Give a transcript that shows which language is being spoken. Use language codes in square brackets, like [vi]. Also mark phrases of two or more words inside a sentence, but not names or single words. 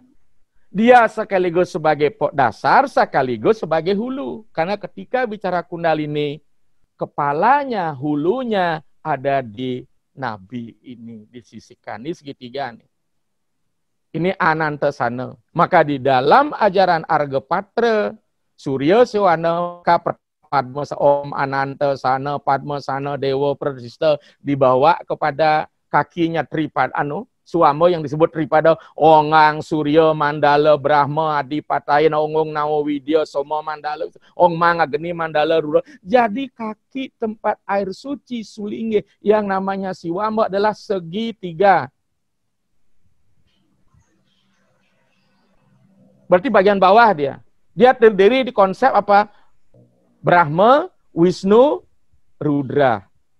[id] Dia sekaligus sebagai dasar, sekaligus sebagai hulu. Karena ketika bicara kundalini, kepalanya, hulunya ada di Nabi ini disisikan, ini segitiga nih. Ini Anantasana. Maka di dalam ajaran Argapatra, Surya Sewana, Padmasana, Om Anantasana, Padmasana, Dewa Pradista dibawa kepada kakinya Tripada, Suama yang disebut Tripada, Ongang, Surya, Mandala, Brahma, Adipataya, Ongong, Nawa, Widya, Soma, Mandala, Ongmang, Agni, Mandala, Rura. Jadi kaki tempat air suci Sulingge yang namanya Siwamba adalah segitiga. Berarti bagian bawah dia. Dia terdiri di konsep apa? Brahma, Wisnu, Rudra.